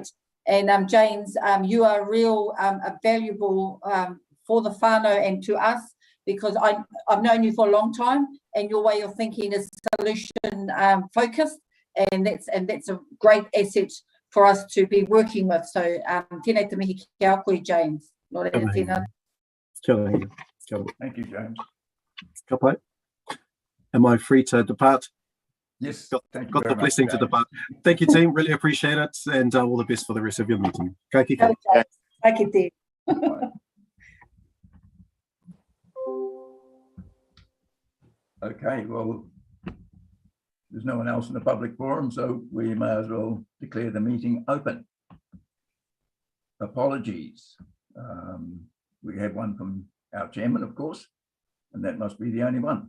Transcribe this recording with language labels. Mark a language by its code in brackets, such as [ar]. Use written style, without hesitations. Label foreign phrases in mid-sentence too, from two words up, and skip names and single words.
[en] And James, you are a valuable for the whānau and to us, because I've known you for a long time, and your way of thinking is solution focused, and that's a great asset for us to be working with. [mi] So tēnei te mihi ki a koe, James. Kia ora, Hinga. Kia ora. [en] Thank you, James. [mi] Ka pai. [en] Am I free to depart? Yes, thank you Got very the blessing much, to James. depart. Thank you, team. Really appreciate it, and all the best for the rest of your meeting. [mi] Ka kite. Ka kite. [en] Okay, well, there's no one else in the public forum, so we may as well declare the meeting open. Apologies. We have one from our chairman, of course, and that must be the only one.